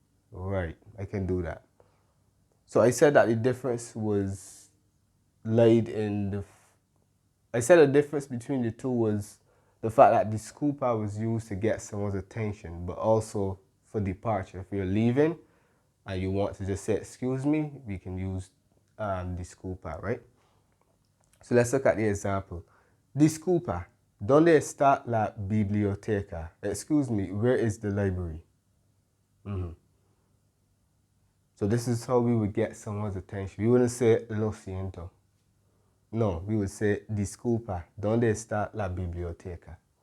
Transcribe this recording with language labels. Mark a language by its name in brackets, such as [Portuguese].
[English] Right, I can do that. So I said that the difference was laid in I said the difference between the two was the fact that disculpa was used to get someone's attention, but also for departure. If you're leaving and you want to just say, excuse me, we can use disculpa, right? So let's look at the example. [Spanish] Disculpa, ¿dónde está la biblioteca? [English] Excuse me, where is the library? So this is how we would get someone's attention. We wouldn't say lo siento. No, we would say [Spanish] disculpa, ¿dónde está la biblioteca?